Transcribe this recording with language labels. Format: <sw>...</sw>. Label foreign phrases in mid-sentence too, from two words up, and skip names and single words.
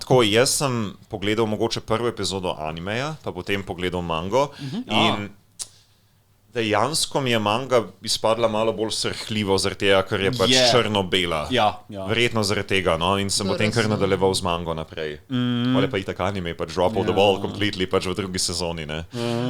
<sl>Tako, jaz sem pogledal mogoče prvo epizodo animeja, pa potem pogledal mango in dejansko mi je manga izpadla malo bolj srhljivo, zaradi tega, ker je pač črno-bela. Verjetno zaradi tega, no, in sem potem kar nadaljeval z mango naprej. Ali pa itak anime, pač</sl> <en>drop of the ball completely,</en> <sl>pač v drugi sezoni, ne.</sl>